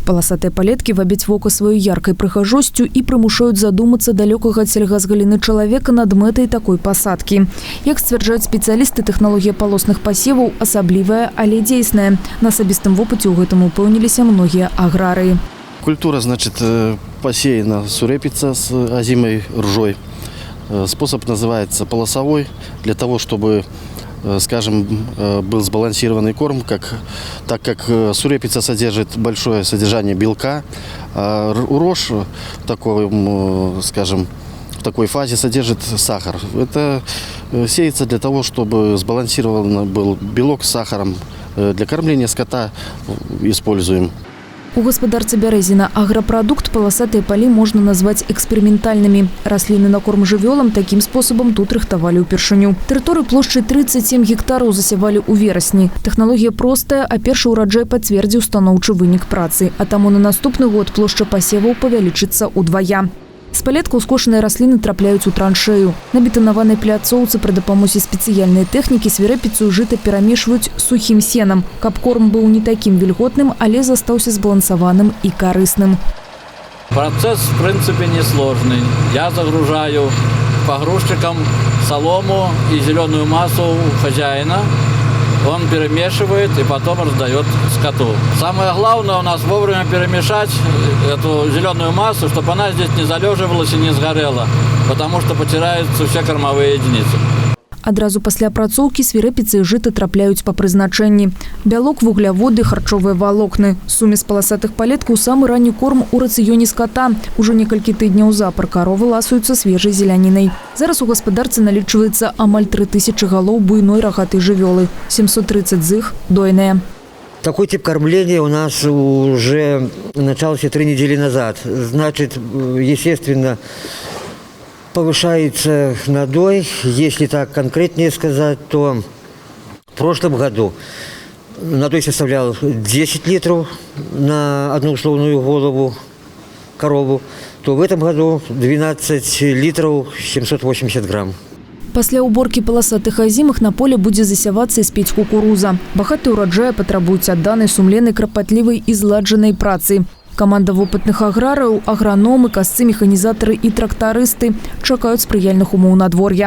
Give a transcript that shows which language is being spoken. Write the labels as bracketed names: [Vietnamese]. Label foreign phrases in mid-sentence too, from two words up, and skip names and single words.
[Belarusian] Паласатыя палеткі вабяць вока сваёй яркай прыгажосцю і прымушаюць задумацца далёкага ад сельгасгаліны чалавека над мэтай такой пасадкі. Як сцвярджаюць спецыялісты, тэхналогія палосных пасеваў асаблівая, але дзейсная. На асабістым вопыце ў гэтым упэўніліся многія аграрыі. [Russian] Культура, значит, посеяна сурепица с озимой ржой. Способ называется полосовой, для того, чтобы, скажем, был сбалансированный корм, так как сурепица содержит большое содержание белка, а рожь в такой фазе содержит сахар. Это сеется для того, чтобы сбалансирован был белок с сахаром. Для кормления скота используем. [Belarusian] У гаспадарцы Бярэзіна Аграпрадукт паласатыя палі можна назваць эксперыментальнымі. Расліны на корм жывёлам такім спосабам тут рыхтавалі ўпершыню. Тэрыторыю плошчай 37 гектараў засявалі ў верасні. Тэхналогія простая, а першы ўраджай пацвердзіў станоўчы вынік працы. А таму на наступны год плошча пасеваў павялічыцца ўдвая. З палеткаў скошаныя расліны трапляюць у траншею. На бетанаванай пляцоўцы пры дапамозе спецыяльнай тэхнікі свірэпіцу жыта перамешваюць з сухім сенам, каб корм быў не такім вільготным, але застаўся збалансаваным і карысным. [Russian] Процесс, в принципе, несложный. Я загружаю погрузчиком солому и зеленую массу у хозяина. Он перемешивает и потом раздает скоту. Самое главное у нас вовремя перемешать эту зеленую массу, чтобы она здесь не залеживалась и не сгорела, потому что потеряются все кормовые единицы. [Belarusian] Адразу пасля апрацоўкі свірэпіцы і жыта трапляюць па прызначэнні. Бялок, вугляводы, харчовыя валокны. Сумесь паласатых палеткаў самы ранні корм у рацыёне скота. Ужо некалькі тыдняў запар каровы ласуюцца свежай зелянінай. Зараз у гаспадарцы налічваецца амаль 3000 галоў буйной рагатай жывёлы. 730 з іх дойныя. [Russian] Такой тип кормления у нас уже начался 3 недели назад. Значит, естественно, повышается надой. Если так конкретнее сказать, то в прошлом году надой составлял 10 литров на одну условную голову корову, то в этом году 12 литров 780 грамм. [Belarusian] Пасля уборкі паласатых азімых на поле будзе засявацца і спець кукуруза. Багаты ўраджаі патрабуюць адданай, сумленнай, крапатлівай і зладжанай працы. Каманда вопытных аграрыяў, аграномы, касцы, механізатары і трактарысты чакаюць спрыяльных умоў надвор'я.